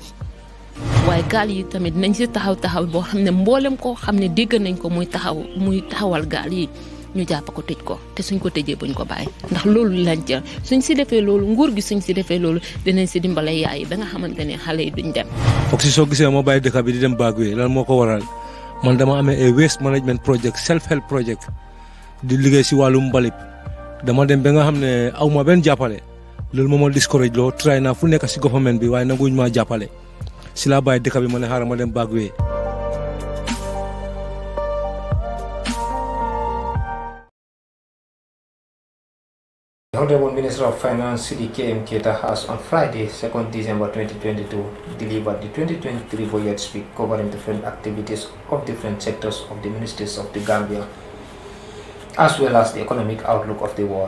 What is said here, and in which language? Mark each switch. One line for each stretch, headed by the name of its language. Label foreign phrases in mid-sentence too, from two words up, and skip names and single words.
Wolof: waaye gaal yi tamit nañ si taxaw boo xam ne mboolem koo xam ne dégg nañ ko muy taxawal gaal yi ñu jàpp ko tëj ko te suñ ko tëjee buñ ko bàyyi ndax loolu lañ ca suñ si defee loolu nguur gi suñ si defee loolu dinañ si dimbale yaay yi ba nga xamante ne xale yi duñ dem. foog si soo gisee moo bàyyi dëkk bi di dem Bagwe lan moo ko waral man dama amee ay
English: waste management project self help project
Wolof: di liggéey si wàllum mbalit dama dem ba nga xam ne aw ma benn jàppale loolu moo ma discourage loo try naa fu nekk si government bi waaye nanguñ maa jàppale si laa bàyyi dëkk bi ma ne xaaral ma dem Bagwe.
English: The Honorable Minister of Finance, Sidi KM Keita, has on Friday, 2nd December 2022, delivered the 2023 budget speech covering different activities of different sectors of the ministries of the Gambia, as well as the economic outlook of the world.